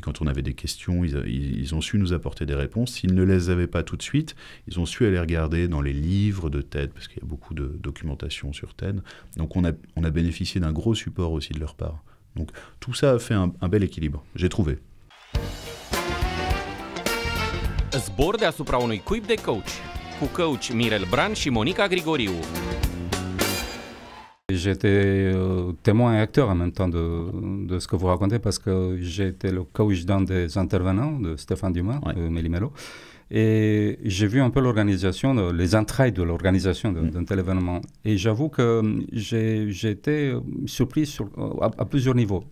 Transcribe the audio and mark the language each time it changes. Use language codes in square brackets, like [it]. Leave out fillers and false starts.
[fr] Quand on avait des questions, ils ont su nous apporter des réponses. S'ils ne les avaient pas tout de suite, ils ont su aller regarder dans les livres de TED, parce qu'il y a beaucoup de documentation sur TED. Donc on a bénéficié d'un gros support aussi de leur part. Donc tout ça a fait un bel équilibre, j'ai trouvé. [ro] Zbor deasupra unui cuib de coach, cu coach Mirel Bran și Monica Grigoriu. [fr] J'étais témoin et acteur en même temps de ce que vous racontez parce que j'ai été le coach d'un des intervenants de Stéphane Dumas, ouais. Méli-Mélo. Et j'ai vu un peu l'organisation, les entrailles de l'organisation d'un tel événement. Et j'avoue que j'ai été surpris à plusieurs niveaux.